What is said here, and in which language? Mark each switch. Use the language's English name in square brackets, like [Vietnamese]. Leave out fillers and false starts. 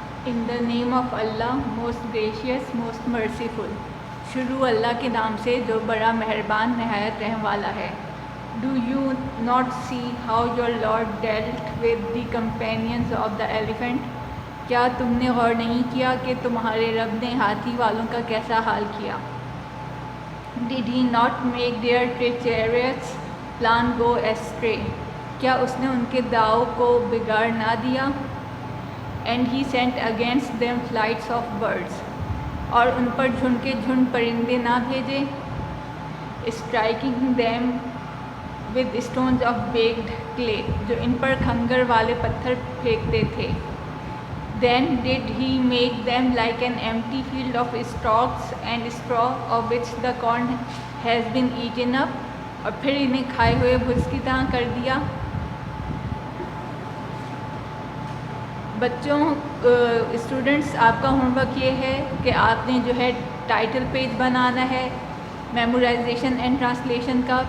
[English] In the name of Allah, most gracious, most merciful. [Urdu] شروع اللہ کے نام سے جو بڑا مہربان نہایت رحم والا ہے. [English] Do you not see how your Lord dealt with the companions of the elephant? [Urdu] کیا تم نے غور نہیں کیا کہ تمہارے رب نے ہاتھی والوں کا کیسا حال کیا؟ [English] Did he not make their treacherous plan go astray? [Urdu] کیا اس نے ان کے داؤ کو بگاڑ نہ دیا؟ [English] And he sent against them flights of birds. [Urdu] اور ان پر جھنڈ کے جھنڈ پرندے نہ بھیجے. [English] Striking them with stones of baked clay. [Urdu] جو ان پر کھنگر والے پتھر پھینکتے تھے. [English] Then did he make them like an empty field of stalks and straw of which the corn has been eaten up. [Urdu] اور پھر انہیں کھائے ہوئے بھس کی طرح کر دیا. بچوں اسٹوڈنٹس آپ کا ہوم ورک یہ ہے کہ آپ نے جو ہے ٹائٹل پیج بنانا ہے میمورائزیشن اینڈ ٹرانسلیشن کا.